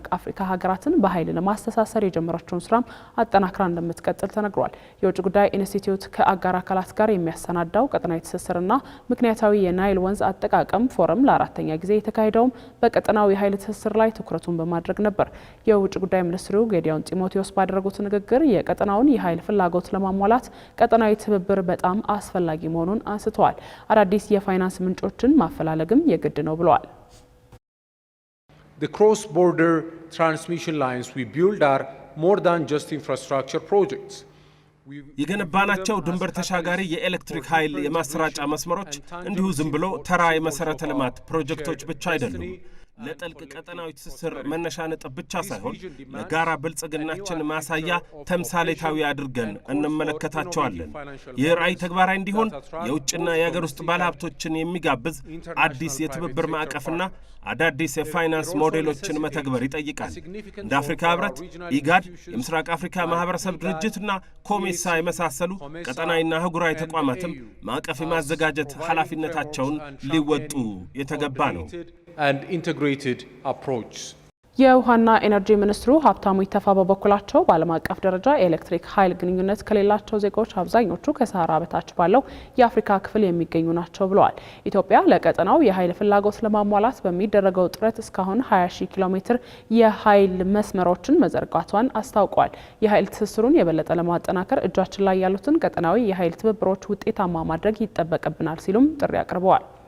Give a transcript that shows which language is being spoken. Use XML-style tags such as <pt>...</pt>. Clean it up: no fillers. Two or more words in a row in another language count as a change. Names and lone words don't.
<am>አፍሪካ ሀገራትን በኃይል ለማስተሳሰር የጀመረችውን ስራም አጠናክራ እንደምትቀጥል ተነግሯል። የውጭ ጉዳይ ኢንስቲትዩት ከአጋር አካላት ጋር የሚያሰናዳው ቀጠናዊ ትስስርና ምክንያታዊ የናይል ወንዝ አጠቃቀም ፎረም ለአራተኛ ጊዜ የተካሄደውም በቀጠናዊ ኃይል ትስስር ላይ ትኩረቱን በማድረግ ነበር። የውጭ ጉዳይ ሚኒስትሩ ጌዲዮን ጢሞቴዎስ ባደረጉት ንግግር የቀጠናውን የኃይል ፍላጎት ለማሟላት ቀጠናዊ ትብብር በጣም አስፈላጊ መሆኑን አንስተዋል። አዳዲስ የፋይናንስ ምንጮችን ማፈላለግም የግድ ነው ብለዋል።</am> <en>The cross-border transmission lines we build are more than just infrastructure projects.</en> <am>የገነባናቸው ድንበር ተሻጋሪ የኤሌክትሪክ ኃይል የማሰራጫ መስመሮች እንዲሁ ዝም ብሎ ተራ የመሰረተ ልማት ፕሮጀክቶች ብቻ አይደሉም። ለጥልቅ ቀጠናዊ ትስስር መነሻ ነጥብ ብቻ ሳይሆን ለጋራ ብልጽግናችን ማሳያ ተምሳሌታዊ አድርገን እንመለከታቸዋለን። ይህ ራዕይ ተግባራዊ እንዲሆን የውጭና የሀገር ውስጥ ባለሀብቶችን የሚጋብዝ አዲስ የትብብር ማዕቀፍና አዳዲስ የፋይናንስ ሞዴሎችን መተግበር ይጠይቃል። እንደ አፍሪካ ህብረት፣ ኢጋድ፣ የምስራቅ አፍሪካ ማህበረሰብ ድርጅትና ኮሜሳ የመሳሰሉ ቀጠናዊና አህጉራዊ ተቋማትም ማዕቀፍ የማዘጋጀት ኃላፊነታቸውን ሊወጡ የተገባ ነው።</am> <en>And integrated approach.</en> <am>የውሃና ኤነርጂ ሚኒስትሩ ሀብታሙ ኢተፋ በበኩላቸው በዓለም አቀፍ ደረጃ የኤሌክትሪክ ኃይል ግንኙነት ከሌላቸው ዜጎች አብዛኞቹ ከሰሃራ በታች ባለው የአፍሪካ ክፍል የሚገኙ ናቸው ብለዋል። ኢትዮጵያ ለቀጠናው የኃይል ፍላጎት ለማሟላት በሚደረገው ጥረት እስካሁን 20,000 ኪሎ ሜትር የኃይል መስመሮችን መዘርጋቷን አስታውቋል። የኃይል ትስስሩን የበለጠ ለማጠናከር እጃችን ላይ ያሉትን ቀጠናዊ የኃይል ትብብሮች ውጤታማ ማድረግ ይጠበቅብናል ሲሉም ጥሪ አቅርበዋል።</am>